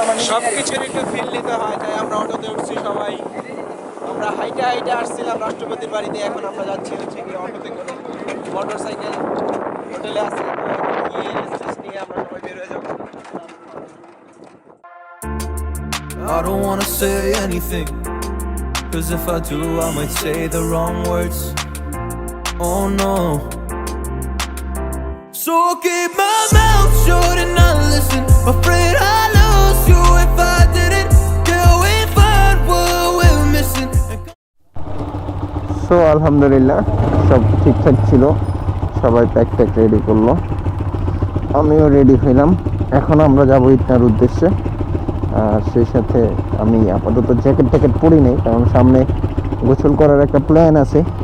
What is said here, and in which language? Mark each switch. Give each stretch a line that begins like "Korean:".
Bangla: সবকিছুর একটু ফিল নিতে হয়, তাই আমরা অটোতে উঠছি সবাই। আমরা হাইটে আসছিলাম রাষ্ট্রপতির বাড়িতে, এখন আমরা যাচ্ছি হচ্ছে কি অটোতে করে, মোটর সাইকেল হোটেলে আসছি, গিয়ে রেস্ট নিয়ে আমরা সবাই বের হয়ে যাবো।
English: I don't wanna say anything, 'cause if I do I might say the wrong words. Oh no. So I'll keep my mouth shut and not listen. Afraid I lose you if I didn't. Till we find what we're missing.
Bangla: So আলহামদুলিল্লাহ সব ঠিকঠাক ছিল, সবাই pack ready করলো, আমিও ready হইলাম। এখন আমরা যাবো ইটনার উদ্দেশ্যে। আর সেই সাথে আমি আপাতত জ্যাকেট পরি নেই, কারণ সামনে গোসল করার একটা প্ল্যান আছে।